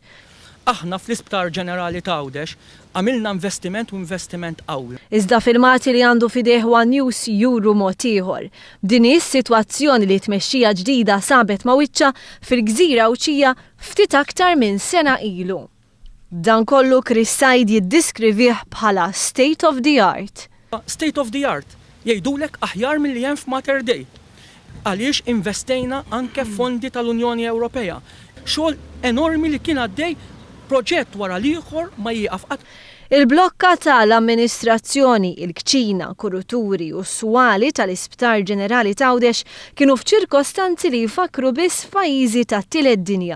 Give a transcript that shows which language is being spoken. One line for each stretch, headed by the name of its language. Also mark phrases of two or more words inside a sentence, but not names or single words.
Maltese: Aħna fl-Isptar Ġenerali ta' Għawdex għamilna investiment qawwi. Iżda filmati li għandu fideh One News juru mod ieħor. Din is-sitwazzjoni li tmexxija ġdida sabet ma' wiċċa fil-Gżira Awċija ftit aktar minn sena ilu. Dan kollu Chris Said jiddiskrivih bħala
English: state of the art. State of the art,
Maltese: jgħidulek aħjar milli hemm f'Mater Dei. Għaliex investejna anke fondi tal-Unjoni Ewropea. Xogħol enormi li kien għaddej proġett wara l-ieħor ma jieqaf qatt. Il-blokka tal-amministrazzjoni, il-kċina, kuruturi u s-swali tal-Isptar Ġenerali ta' Għawdex kienu f'ċirkostanzi li jfakru biss pajjiżi tat-tielet dinja.